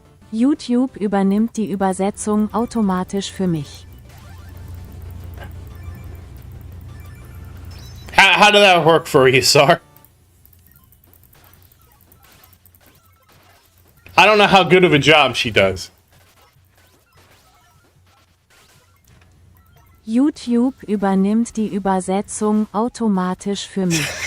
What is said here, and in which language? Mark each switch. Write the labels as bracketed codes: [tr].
[de] YouTube übernimmt die Übersetzung automatisch für mich. [en] How did that work for you, Sar? I don't know how good of a job she does. [de] YouTube übernimmt die Übersetzung automatisch für mich.